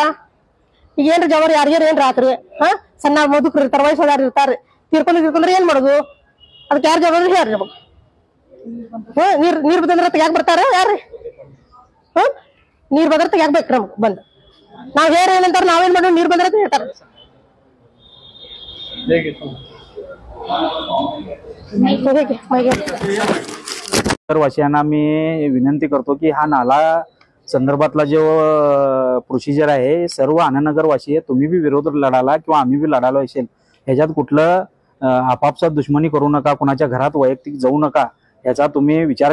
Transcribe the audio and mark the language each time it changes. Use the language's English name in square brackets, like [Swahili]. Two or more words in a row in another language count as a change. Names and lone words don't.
[Kannada] ಈಗ ಏನ್ರಿ ಜವಾಬ್ದಾರಿ ಯಾರಿಗಾರ ಏನ್ರ ಆತ್ರಿ? ಸಣ್ಣ ಮುದುಕ್ರು ಇರ್ತಾರ, ವಯಸ್ಸಾದಾರ ಇರ್ತಾರ, ತೀರ್ಕೊಂಡ್ರೆ ಏನ್ ಮಾಡೋದು? ಅದಕ್ಕೆ ಯಾರು ಜವಾಬ್ದಾರಿ ಹೇಳ್ರಿ ನಮಗ್? ನೀರ್ ಬಂದ್ರ ಯಾಕೆ ಬರ್ತಾರ ಯಾರ್ರಿ? ನೀರ್ ಬಂದ್ರ ಯಾಕೆ ಬೇಕ್ರಿ ನಮಗ್ ಬಂದ್? ನಾವ್ ಹೇರ್ ಏನಂತಾರ, ನಾವೇನ್ ಮಾಡೋಣ? ನೀರ್ ಬಂದ್ರೆ ಹೇಳ್ತಾರ. [Marathi] वासियांना मी विनंती करतो की हा नाला संदर्भातला जो प्रोसिजर आहे सर्व आनंदनगर वासी आहे, तुम्ही बी विरोध लढाला किंवा आम्ही बी लढालो असेल, ह्याच्यात कुठलं आपापसात दुश्मनी करू नका, कुणाच्या घरात वैयक्तिक जाऊ नका, याचा तुम्ही विचार करा.